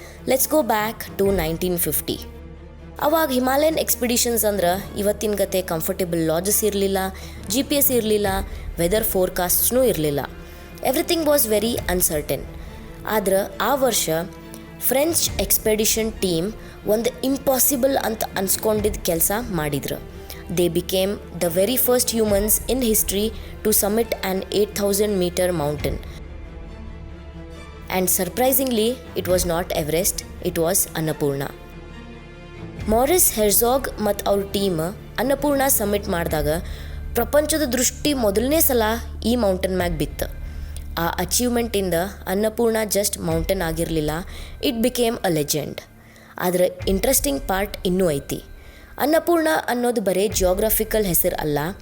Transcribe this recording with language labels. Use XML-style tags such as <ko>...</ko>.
<en>Let's go back to 1950.</en> <kn>ಅವಾಗ Himalayan ಎಕ್ಸ್ಪಿಡಿಷನ್ಸ್ ಅಂದ್ರೆ ಇವತ್ತಿನ ಗತೆ ಕಂಫರ್ಟೇಬಲ್ ಲಾಡ್ಜಸ್ ಇರಲಿಲ್ಲ, GPS ಇರಲಿಲ್ಲ, ವೆದರ್ ಫೋರ್ಕಾಸ್ಟ್ಸ್ನೂ ಇರಲಿಲ್ಲ.</kn> <en>Everything was very uncertain.</en> <kn>ಆದ್ರೆ ಆ ವರ್ಷ ಫ್ರೆಂಚ್ ಎಕ್ಸ್ಪೆಡಿಷನ್ ಟೀಮ್ ಒಂದು ಇಂಪಾಸಿಬಲ್ ಅಂತ ಅನ್ಸ್ಕೊಂಡಿದ್ದ ಕೆಲಸ ಮಾಡಿದ್ರು.</kn> <en>They became the very first humans in history to summit an 8,000 meter mountain. And surprisingly, it was not Everest, it was Annapurna.</en> <kn>Maurice Herzog ಮತ್ತು ಅವ್ರ team Annapurna summit ಮಾಡಿದಾಗ ಪ್ರಪಂಚದ ದೃಷ್ಟಿ ಮೊದಲನೇ ಸಲ ಈ ಮೌಂಟೇನ್ ಮ್ಯಾಗ ಬಿತ್ತು. ಆ ಅಚೀವ್ಮೆಂಟಿಂದ ಅನ್ನಪೂರ್ಣ ಜಸ್ಟ್ ಮೌಂಟೇನ್ ಆಗಿರಲಿಲ್ಲ,</kn> <en>It became a legend.</en> <kn>ಆದರೆ ಇಂಟ್ರೆಸ್ಟಿಂಗ್ ಪಾರ್ಟ್ ಇನ್ನೂ ಐತಿ. ಅನ್ನಪೂರ್ಣ ಅನ್ನೋದು ಬರೀ ಜಿಯೋಗ್ರಫಿಕಲ್ ಹೆಸರು ಅಲ್ಲ.</kn>